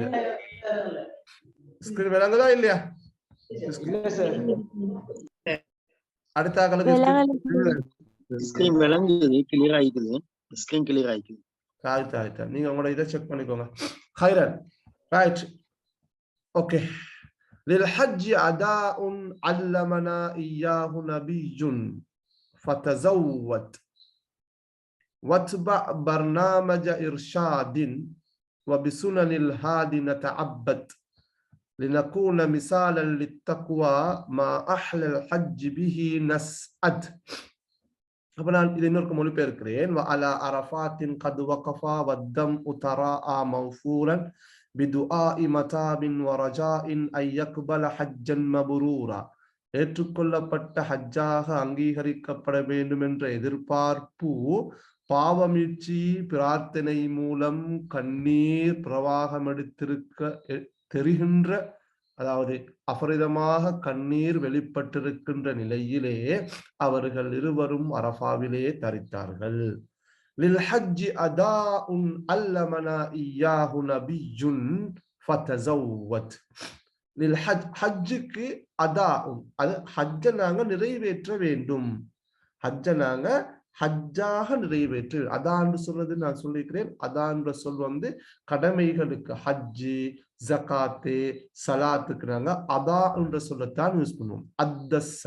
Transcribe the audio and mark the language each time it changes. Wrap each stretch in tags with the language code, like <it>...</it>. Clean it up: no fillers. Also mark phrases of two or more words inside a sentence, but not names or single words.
<ta>ஸ்கிரீன் விளங்குதா இல்லையா? அடுத்த ஸ்கிரீன் விளங்குது, கிளியர் ஆயிக்குது. ஸ்கிரீன் கிளியர் ஆயிக்குது. ஆயிட்டா நீங்க உங்களோட இதை செக் பண்ணிக்கோங்க.</ta> <en>ஹைரன் right. okay.</en> <ar>للحج أداء علمنا إياه نبي فتزود واتبع برنامج إرشاد وبسنن الهادي نتعبد لنكون مثالا للتقوى ما أحلى الحج به نسعد.</ar> <ta>அப்ப நான் இதை இன்னொரு மொழிபெயர்க்கிறேன்.</ta> <ar>وعلى عرفات قد وقفا والدمع تراءى موفورا بدعاء متاب ورجاء أن يقبل حجا مبرورا.</ar> <ta>ஏற்றுக்கொள்ளப்பட்ட ஹஜ்ஜாக அங்கீகரிக்கப்பட வேண்டும் என்ற எதிர்பார்ப்பு, பாவமீட்சி பிரார்த்தனை மூலம் கண்ணீர் பிரவாகம் எடுத்திருக்க தெரிகின்ற, அதாவது அபரிதமாக கண்ணீர் வெளிப்பட்டிருக்கின்ற நிலையிலே அவர்கள் இருவரும் அரஃபாவிலே தரித்தார்கள்.</ta> <ar>للحج أداء علمنا إياه نبي فتزود.</ar> <ta>للحج ஹஜ்ஜுக்கு அதாஉன், அது ஹஜ்ஜை நாங்க நிறைவேற்ற வேண்டும், ஹஜ்ஜை நாங்க ஹஜ்ஜாக நிறைவேற்று. அதான்னு சொல்றது நான் சொல்லிக்கிறேன். அதான்ற சொல் கடமைகளுக்கு, ஹஜ்ஜு, ஜகாத்து, சலாத்துக்கு நாங்க அதா என்ற சொல்லத்தான் யூஸ் பண்ணுவோம்.</ta>